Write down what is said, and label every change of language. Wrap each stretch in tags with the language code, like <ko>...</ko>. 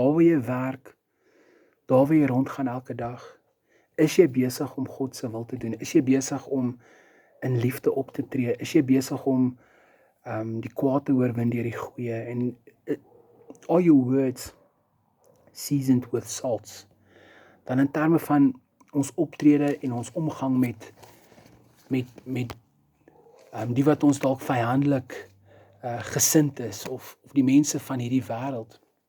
<af>Daar waar jy werk, daar waar jy rondgaan elke dag, is jy besig om God se wil te doen? Is jy besig om in liefde op te tree? Is jy besig om die kwaad te oorwin deur die goeie?</af> <en>En are your words seasoned with salts?</en> <af>Dan in terme van ons optrede en ons omgang met die wat ons dalk vyandelik gesind is, of die mense van hierdie wêreld.</af>